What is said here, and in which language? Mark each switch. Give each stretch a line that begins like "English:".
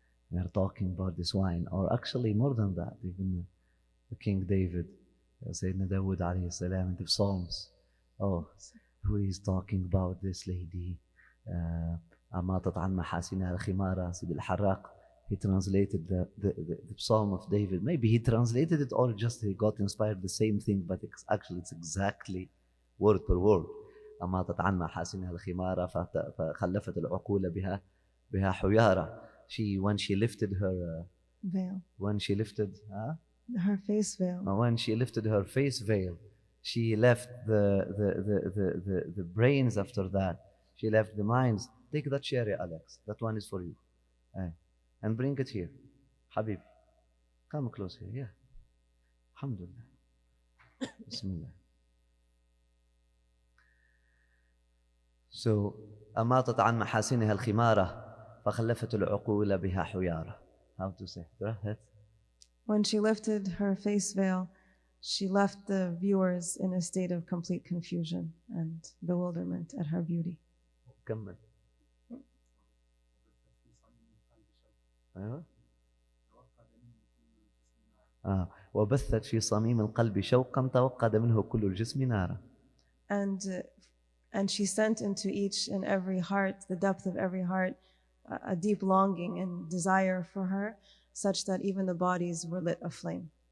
English: They're talking about this wine. Or actually more than that, even the King David, Sayyidina Dawood alayhi salam in the Psalms. Oh, who is talking about this lady?
Arabic: أماطت عن محاسنها الخمارة.
English: Sayyid al-Harraq, he translated the Psalm of David. Maybe he translated it or just he got inspired the same thing, but actually it's exactly word per word.
Arabic: أماطت عن محاسنها الخمارة فخلفت العقول بها حيارة.
English: When she lifted her veil. When she lifted her face veil. When she lifted her face veil, she left the brains after that. She left the minds. Take that chair, Alex. That one is for you. And bring it here. Habib, come close here. Yeah. Alhamdulillah. Bismillah. So,
Arabic: أماطت عن محاسنها الخمارة فخلفت العقول بها حيارة.
English: How to say? Go ahead. When she lifted her face veil, she left the viewers in a state of complete confusion and bewilderment at her beauty.
Arabic: كمل. أيوة. وبثت في صميم القلب شوقا توقد منه كل الجسم نارا.
English: And she sent into each and every heart, the depth of every heart, a deep longing and desire for her, such that even the bodies were lit aflame.